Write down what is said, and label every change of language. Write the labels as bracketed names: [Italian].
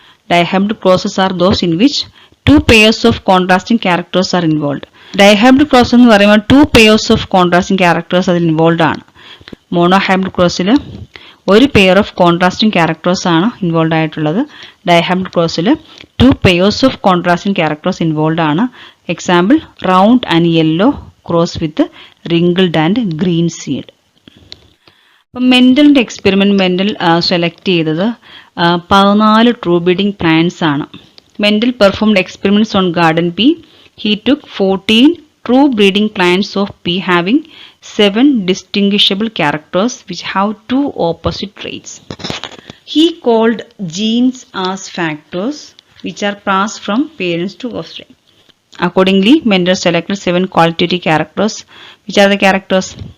[English] Dihybrid crosses are those in which two pairs of contrasting characters are involved. Dihybrid cross [Malayalam] എന്ന് പറയുമ്പോൾ [English] two pairs of contrasting characters [Malayalam] അതിൽ [English] Involve ആണ്. [Malayalam] Monohybrid ക്രോസിൽ ഒരു pair of contrasting characters ആണ് involve ആയിട്ടുള്ളത്. Dihybrid ക്രോസിൽ to pairs of contrasting characters involve ആണ്. [English] Example round and yellow cross with wrinkled and green seed. [Malayalam] അപ്പം മെൻഡലിൻ്റെ experiment Mendel select ചെയ്തത് 14 true breeding plants ആണ്. [English] Mendel performed experiments on garden pea. He took 14 true breeding plants of pea having 7 distinguishable characters which have two opposite traits. He called genes as factors which are passed from parents to offspring. Accordingly, Mendel selected 7 qualitative characters. Which are the characters?